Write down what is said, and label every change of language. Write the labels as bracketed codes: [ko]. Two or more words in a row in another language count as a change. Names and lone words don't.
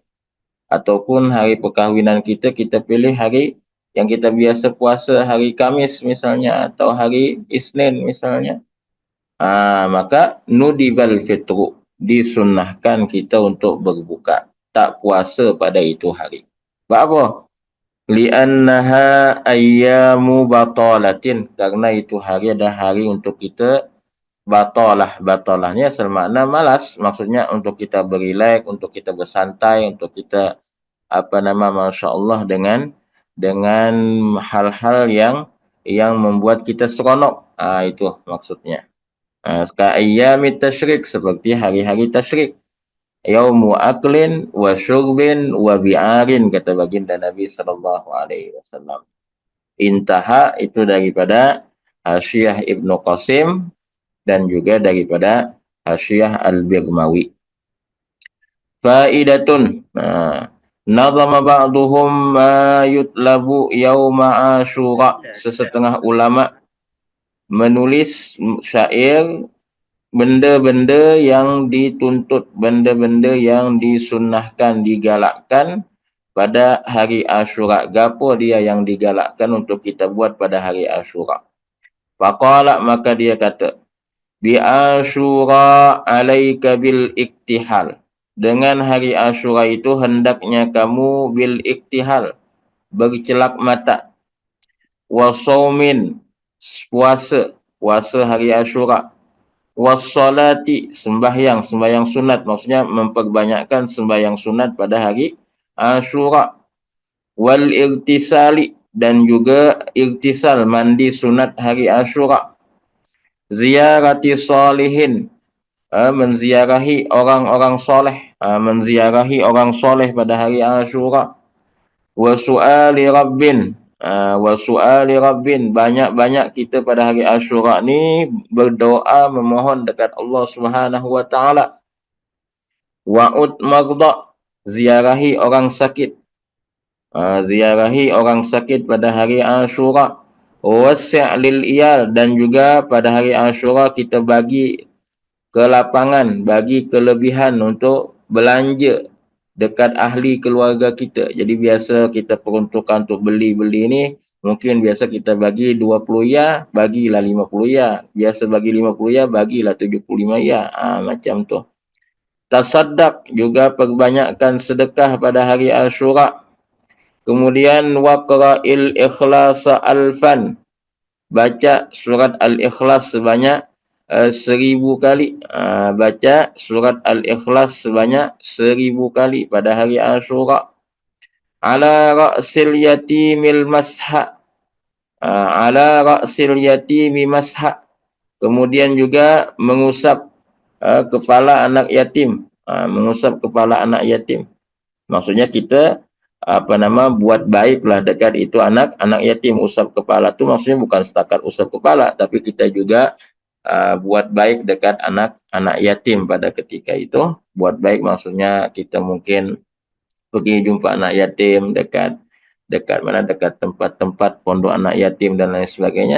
[ms] Ataupun hari perkahwinan kita pilih hari yang kita biasa puasa, hari Khamis misalnya, atau hari Isnin misalnya. Maka [ar] ندب الفطر, [ms] disunnahkan kita untuk berbuka, tak puasa pada itu hari. Sebab apa? [ar] لأنها أيام بطالة, [ms] karena itu hari adalah hari untuk kita batalah. Batalahnya selmakna malas, maksudnya untuk kita berilek, untuk kita bersantai, untuk kita [ar] ما شاء الله [ms] dengan hal-hal yang membuat kita seronok. Itu maksudnya. [ar] كأيام التشريق, [ms] seperti hari-hari tasyrik. [ar] يوم أكل وشرب وبعال, [ms] kata baginda Nabi SAW. Intaha itu daripada Hasyiah Ibnu Qasim dan juga daripada Hasyiah Al-Birmawi. [ar] فائدة. نظم بعضهم ما يطلب يوم عاشوراء. [ms] Sesetengah ulama menulis syair benda-benda yang dituntut, benda-benda yang disunnahkan, digalakkan pada hari Asyura. Gapo dia yang digalakkan untuk kita buat pada hari Asyura? Faqala, maka dia kata, [ar] ب عاشوراء عليك بالاكتحال. [ms] Dengan hari Asyura itu hendaknya kamu [ar] بالاكتحال, [ms] bercelak mata. Wasaumin, puasa hari Asyura. Wassalati, sembahyang sunat, maksudnya memperbanyakkan sembahyang sunat pada hari Asyura. Wal irtisali, dan juga irtisal, mandi sunat hari Asyura. [ar] زيارة صالحين, [ms] menziarahi orang-orang soleh, menziarahi orang soleh pada hari Asyura. [ar] وسؤال رب، وسؤال رب, [ms] banyak-banyak kita pada hari Asyura ni berdoa memohon dekat Allah [ar] سبحانه وتعالى. وعد مرضى, [ms] ziarahi orang sakit, ziarahi orang sakit pada hari Asyura. [ar] وسع للعيال, [ms] dan juga pada hari Asyura kita bagi ke lapangan, bagi kelebihan untuk belanja dekat ahli keluarga kita. Jadi biasa kita peruntukkan untuk beli-beli ni, mungkin biasa kita bagi 20 ya, bagilah 50 ya. Biasa bagi 50 ya, bagilah 75 ya. Macam tu. Tasaddaq, juga perbanyakkan sedekah pada hari Asyura. Kemudian [ar] واقرأ الإخلاص ألفا, [ms] baca surat Al-Ikhlas sebanyak 1000 kali. Baca surat Al-Ikhlas sebanyak 1000 kali pada hari Asyura. [ar] على رأس اليتيم امسح، على رأس اليتيم امسح. [ms] Kemudian juga mengusap kepala anak yatim, mengusap kepala anak yatim. Maksudnya kita buat baiklah dekat itu anak yatim. Usap kepala tu maksudnya bukan setakat usap kepala, tapi kita juga buat baik dekat anak yatim pada ketika itu. Buat baik maksudnya kita mungkin pergi jumpa anak yatim dekat tempat-tempat pondok anak yatim dan lain sebagainya.